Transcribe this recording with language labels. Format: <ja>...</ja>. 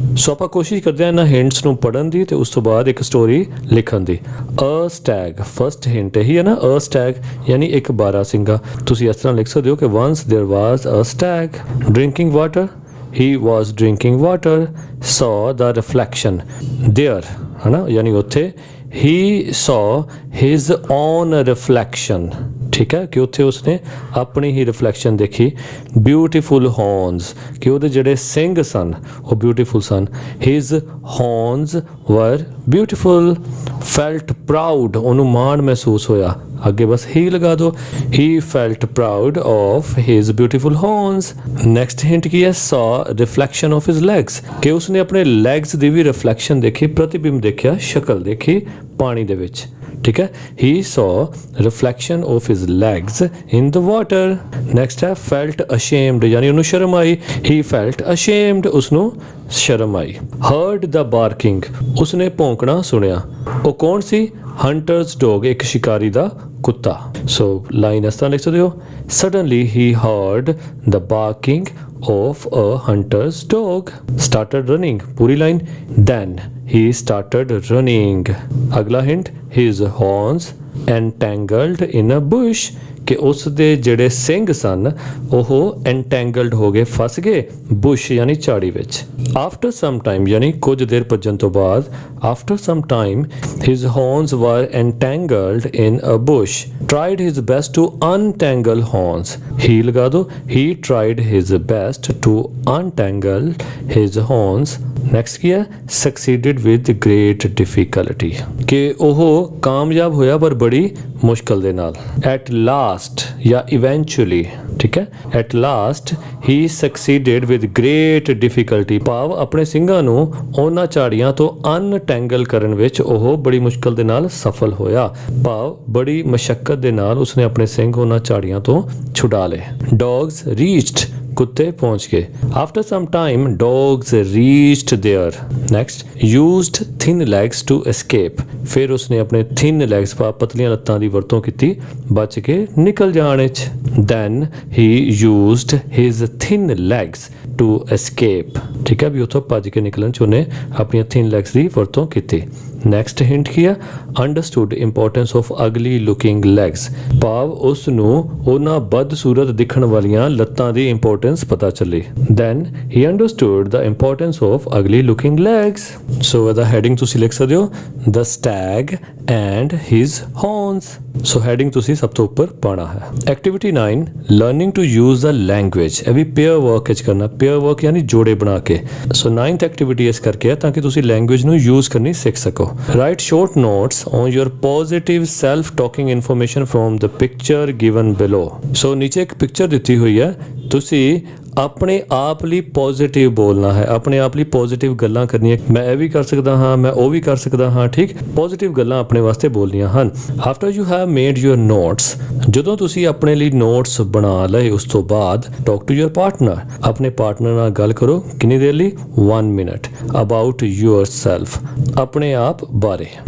<pa>ਸੋ ਆਪਾਂ ਕੋਸ਼ਿਸ਼ ਕਰਦੇ ਹਾਂ ਇਹਨਾਂ ਹਿੰਟਸ ਨੂੰ ਪੜ੍ਹਨ ਦੀ ਤੇ ਉਸ ਤੋਂ ਬਾਅਦ ਇੱਕ ਸਟੋਰੀ ਲਿਖਣ ਦੀ. ਅ ਸਟੈਗ ਫਸਟ ਹਿੰਟ ਇਹੀ ਹੈ ਨਾ. ਅ ਸਟੈਗ ਯਾਨੀ ਇੱਕ ਬਾਰਾਸਿੰਗਾ. ਤੁਸੀਂ ਇਸ ਤਰ੍ਹਾਂ ਲਿਖ ਸਕਦੇ ਹੋ ਕਿ</pa> <en>once there was a stag drinking water. He was drinking water. Saw the reflection there</en> <pa>ਹੈ ਨਾ ਯਾਨੀ ਉੱਥੇ.</pa> <en>He saw his own reflection.</en> <pa>ਠੀਕ ਹੈ ਕਿ ਉੱਥੇ ਉਸਨੇ ਆਪਣੀ ਹੀ ਰਿਫਲੈਕਸ਼ਨ ਦੇਖੀ. ਬਿਊਟੀਫੁਲ ਹੌਰਨਸ ਕਿ ਉਹਦੇ ਜਿਹੜੇ ਸਿੰਗ ਸਨ ਉਹ ਬਿਊਟੀਫੁਲ ਸਨ.</pa> <en>His horns were beautiful. Felt proud</en> <pa>ਉਹਨੂੰ ਮਾਣ ਮਹਿਸੂਸ ਹੋਇਆ. ਅੱਗੇ ਬਸ ਹੀ ਲਗਾ ਦਿਓ.</pa> <en>He felt proud of his beautiful horns. Next hint ਕੀ ਹੈ. Saw reflection of his legs</en> <pa>ਕਿ ਉਸਨੇ ਆਪਣੇ ਲੈਗਸ ਦੀ ਵੀ ਰਿਫਲੈਕਸ਼ਨ ਦੇਖੀ. ਪ੍ਰਤੀਬਿੰਬ ਦੇਖਿਆ, ਸ਼ਕਲ ਦੇਖੀ ਪਾਣੀ ਦੇ ਵਿੱਚ. ਠੀਕ ਹੈ.</pa> <en>He saw reflection of his legs in the water.</en> <pa>Next ਹੈ ਫੈਲਟ ਅਸ਼ੇਮਡ ਯਾਨੀ ਉਹਨੂੰ ਸ਼ਰਮ ਆਈ.</pa> <en>he felt ashamed</en> <pa>ਉਸਨੂੰ ਸ਼ਰਮ ਆਈ. ਹਰਡ ਦ ਬਾਰਕਿੰਗ ਉਸਨੇ ਭੌਂਕਣਾ ਸੁਣਿਆ. ਉਹ ਕੌਣ ਸੀ.</pa> <en>hunter's dog</en> <pa>ਇੱਕ ਸ਼ਿਕਾਰੀ ਦਾ ਕੁੱਤਾ. ਸੋ ਲਾਈਨ ਇਸ ਤਰ੍ਹਾਂ ਲਿਖ ਸਕਦੇ ਹੋ.</pa> <en>Suddenly he heard the barking of a hunter's dog. Started running.</en> <hi>पूरी line.</hi> <en>Then he started running.</en> <hi>अगला</hi> <en>hint. His horns entangled in a bush</en> <pa>ਕਿ ਉਸ ਦੇ ਜਿਹੜੇ ਸਿੰਘ ਸਨ ਉਹ ਐਂਟੈਂਗਲਡ ਹੋ ਗਏ, ਫਸ ਗਏ ਬੁਸ਼ ਯਾਨੀ ਝਾੜੀ ਵਿੱਚ।</pa> <en>after some time</en> <pa>ਯਾਨੀ ਕੁਝ ਦੇਰ ਭੱਜਣ ਤੋਂ ਬਾਅਦ,</pa> <en>after some time his horns were entangled in a bush, tried his best to untangle horns, he ਲਗਾ ਦੋ, he tried his best to untangle his horns, next ਕੀ ਹੈ, succeeded with great difficulty,</en> <pa>ਕਿ ਉਹ ਕਾਮਯਾਬ ਹੋਇਆ ਪਰ ਬੜੀ ਮੁਸ਼ਕਲ ਦੇ ਨਾਲ। at last ਜਾਂ eventually, ਠੀਕ ਹੈ,</pa> <en>at last he succeeded with great difficulty,</en> <pa>ਭਾਵ ਆਪਣੇ ਸਿੰਘਾਂ ਨੂੰ ਉਹਨਾਂ ਝਾੜੀਆਂ ਤੋਂ ਅਨਟੈਂਗਲ ਕਰਨ ਵਿੱਚ ਉਹ ਬੜੀ ਮੁਸ਼ਕਲ ਦੇ ਨਾਲ ਸਫਲ ਹੋਇਆ, ਭਾਵ ਬੜੀ ਮਸ਼ੱਕਤ ਦੇ ਨਾਲ ਉਸਨੇ ਆਪਣੇ ਸਿੰਘ ਉਹਨਾਂ ਝਾੜੀਆਂ ਤੋਂ ਛੁਡਾ ਲਏ। dogs reached, ਕੁੱਤੇ ਪਹੁੰਚ ਗਏ।</pa> <en>after some time dogs reached there, next used thin legs to escape,</en> <pa>ਫਿਰ ਉਸਨੇ ਆਪਣੇ thin legs ਪਤਲੀਆਂ ਲੱਤਾਂ ਦੀ ਵਰਤੋਂ ਕੀਤੀ ਬਚ ਕੇ ਨਿਕਲ ਜਾਣ ਵਿੱਚ।</pa> <en>then he used his thin legs to escape,</en> <pa>ਠੀਕ ਹੈ, ਵੀ ਉੱਥੋਂ ਭੱਜ ਕੇ ਨਿਕਲਣ 'ਚ ਉਹਨੇ ਆਪਣੀਆਂ thin legs ਦੀ ਵਰਤੋਂ ਕੀਤੀ। ਨੈਕਸਟ ਹਿੰਟ ਕੀ ਆ,</pa> <en>understood importance of ugly looking legs,</en> <pa>ਭਾਵ ਉਸ ਨੂੰ ਉਹਨਾਂ ਬਦਸੂਰਤ ਦਿਖਣ ਵਾਲੀਆਂ ਲੱਤਾਂ ਦੀ ਇੰਪੋਰਟੈਂਸ ਪਤਾ ਚੱਲੀ।</pa> <en>Then he understood the importance of ugly looking legs.</en> <pa>ਸੋ ਇਹਦਾ ਹੈਡਿੰਗ ਤੁਸੀਂ ਲਿਖ ਸਕਦੇ ਹੋ,</pa> <en>The stag and his horns.</en> <pa>So heading ਤੁਸੀਂ ਸਭ ਤੋਂ ਉੱਪਰ ਪਾਉਣਾ ਹੈ। Activity 9, learning to use the language, ਇਹ ਵੀ ਪੇਅਰ ਵਰਕ ਵਿੱਚ ਕਰਨਾ, ਪੇਅਰ ਵਰਕ ਯਾਨੀ ਜੋੜੇ ਬਣਾ ਕੇ। ਸੋ 9th ਐਕਟੀਵਿਟੀ ਇਸ ਕਰਕੇ ਹੈ ਤਾਂ ਕਿ ਤੁਸੀਂ ਲੈਂਗੁਏਜ ਨੂੰ ਯੂਜ਼ ਕਰਨੀ ਸਿੱਖ ਸਕੋ।</pa> <en>Write short notes on your positive self-talking information from the picture given below.</en> <pa>So ਨੀਚੇ ਇੱਕ ਪਿਕਚਰ ਦਿੱਤੀ ਹੋਈ ਹੈ, ਤੁਸੀਂ ਆਪਣੇ ਆਪ ਲਈ ਪੋਜ਼ਿਟਿਵ ਬੋਲਣਾ ਹੈ, ਆਪਣੇ ਆਪ ਲਈ ਪੋਜ਼ਿਟਿਵ ਗੱਲਾਂ ਕਰਨੀਆਂ। ਮੈਂ ਇਹ ਵੀ ਕਰ ਸਕਦਾ ਹਾਂ, ਮੈਂ ਉਹ ਵੀ ਕਰ ਸਕਦਾ ਹਾਂ, ਠੀਕ, ਪੋਜ਼ਿਟਿਵ ਗੱਲਾਂ ਆਪਣੇ ਵਾਸਤੇ ਬੋਲਣੀਆਂ ਹਨ।</pa> <en>after you have made your notes,</en> <pa>ਜਦੋਂ ਤੁਸੀਂ ਆਪਣੇ ਲਈ ਨੋਟਸ ਬਣਾ ਲਏ ਉਸ ਤੋਂ ਬਾਅਦ</pa> <en>talk to your partner,</en> <pa>ਆਪਣੇ ਪਾਰਟਨਰ ਨਾਲ ਗੱਲ ਕਰੋ ਕਿੰਨੀ ਦੇਰ ਲਈ, 1 minute, ਅਬਾਊਟ ਯੂਅਰ ਸੈਲਫ, ਆਪਣੇ ਆਪ ਬਾਰੇ।</pa>